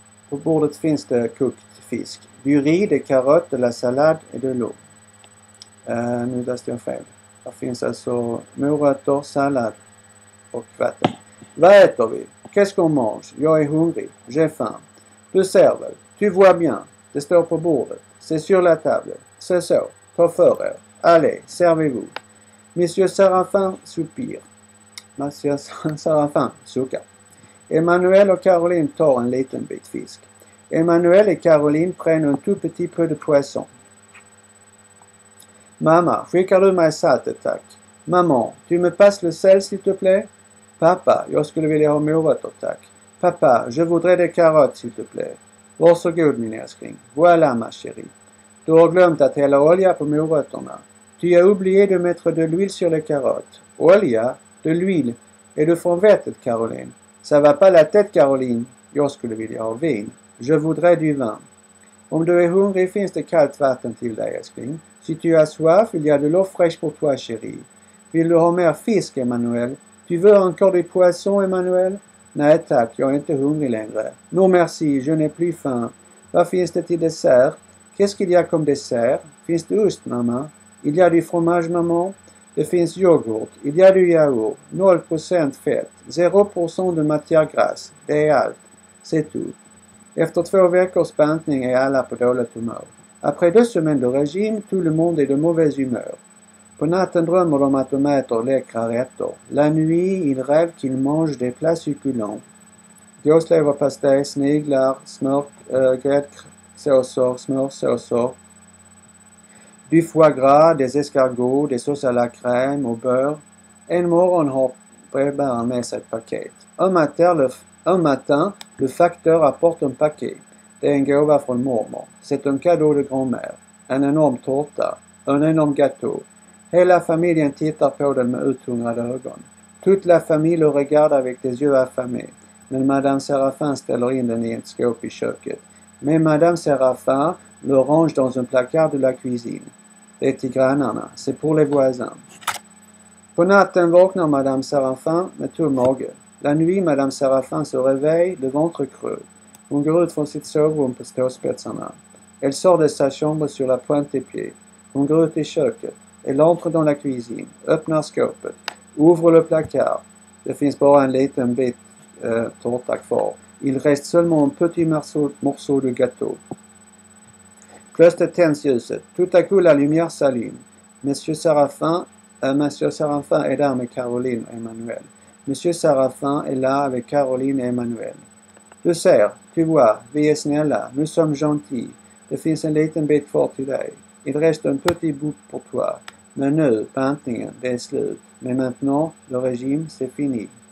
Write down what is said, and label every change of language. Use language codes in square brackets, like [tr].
[sv] På bordet finns det kokt fisk. [fr] Du riz, des carottes, de la salade et de l'eau. [sv] Nu läste jag fel. Det finns alltså morötter, sallad och vatten. Vad äter vi? [fr] Qu'est-ce qu'on mange? [sv] Jag är hungrig. [fr] J'ai faim. [sv] Du ser väl? [fr] Tu vois bien. [sv] Det står på bordet. [fr] C'est sur la table. [sv] C'est så. Ta för er. [fr] Allez, servez-vous. Monsieur Séraphin soupire. [sv] Monsieur Séraphin suckar. Emmanuel och Caroline tar en liten bit fisk. [fr] Emmanuel et Caroline prennent un tout petit peu de poisson. [sv] Mamma, skickar du mig saltet tack? [fr] Maman, tu me passes le sel s'il te plaît? [sv] Pappa, jag skulle vilja ha morötter tack. [fr] Pappa, je voudrais des carottes s'il te plaît. [sv] Varsågod min älskling. [fr] Voilà ma chérie. [sv] Du har glömt att hälla olja på morötterna. [fr] Tu as oublié de mettre de l'huile sur les carottes. [sv] Olja? [fr] De l'huile? [sv] Är du från vettet, Caroline? [fr] Ça va pas la tête, Caroline. [sv] Jag skulle vilja ha vin. [fr] Je voudrais du vin. [sv] Om du är hungrig finns det kallt vatten till dig, älskling. [fr] Si tu as soif, il y a de l'eau fraîche pour toi, chérie. [sv] Vill du ha mer fisk, Emmanuel? [fr] Tu veux encore des poissons, Emmanuel? [sv] Nej tack, jag är inte hungrig längre. [fr] Non merci, je n'ai plus faim. [sv] Vad finns det till dessert? [fr] Qu'est-ce qu'il y a comme dessert? [sv] Finns det ost, mamma? [fr] Il y a du fromage, maman? [sv] Det finns yoghurt. [fr] Il y a du yaourt. [sv] 0% fett. [fr] 0% de matière grasse. [sv] Det är allt. [fr] C'est tout. [sv] Efter 2 veckors bantning är alla på dåligt humör. [fr] Après 2 semaines de régime, tout le monde est de mauvaise humeur. [sv] På natten drömmer de att de äter läckra rätter. [fr] La nuit, ils rêvent qu'ils mangent des plats succulents. [sv] Gåsleverpastej, sniglar, gräddsåser, smörsåser. [fr] Du foie gras, des escargots, des sauces à la crème au beurre. [sv] En morgon har brevbäraren med sig ett paket. [fr] Un matin, le facteur apporte un paquet. [sv] Det är en gåva från mormor. [fr] C'est un cadeau de grand-mère. [sv] En enorm tårta. [fr] Un enorm gâteau. [sv] Hela familjen tittar på den med uthungrade ögon. [fr] Toute la famille le regarde avec des yeux affamés. [sv] Men Madame Séraphin ställer in den i ett skåp i köket. [fr] Mais Madame Séraphin le range dans un placard de la cuisine. [sv] Det är till grannarna. [fr] C'est pour les voisins. [sv] På natten vaknar Madame Séraphin med tom mage. [fr] La nuit, Madame Séraphin se réveille, le ventre creux. [sv] Hon går ut från sitt sovrum på ståspetsarna. [fr] Elle sort de sa chambre sur la pointe des pieds. [sv] Hon går ut i köket. [fr] Elle entre dans la cuisine. [sv] Öppnar skåpet. [fr] Ouvre le placard. [sv] Det finns bara en liten bit tårta kvar. [fr] Il reste seulement un petit morceau de gâteau. [sv] Plötsligt tänds ljuset. [fr] Tout à coup la lumière s'allume. [sv] Monsieur Séraphin est där med Caroline och Emmanuel. [fr] Monsieur Séraphin est là avec Caroline et Emmanuel. [sv] Du ser, [fr] tu vois, [sv] vi är snälla, [fr] nous sommes gentils. [sv] Det finns en liten bit kvar till dig. [fr] Il reste un petit bout pour toi. [sv] Men nu, bantningen, det är slut. [fr] Mais maintenant, le régime, c'est fini.